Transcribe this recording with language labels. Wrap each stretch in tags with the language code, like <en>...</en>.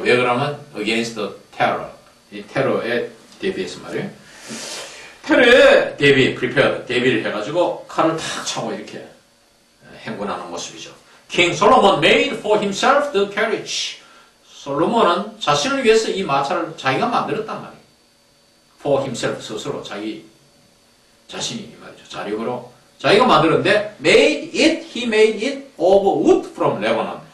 <ko>왜 그러면</ko> <en>against the terror.</en> <ko>이 테러에 대비해서 말이에요. 테러에 prepared, 대비를 해가지고 칼을 탁 차고 이렇게 행군하는 모습이죠.</ko> <en>King Solomon made for himself the carriage.</en> <ko>솔로몬은 자신을 위해서 이 마차를 자기가 만들었단 말이에요. For himself, 스스로 자신이 이 말이죠. 자력으로 자기가 만들었는데</ko> <en>he made it of wood from Lebanon.</en>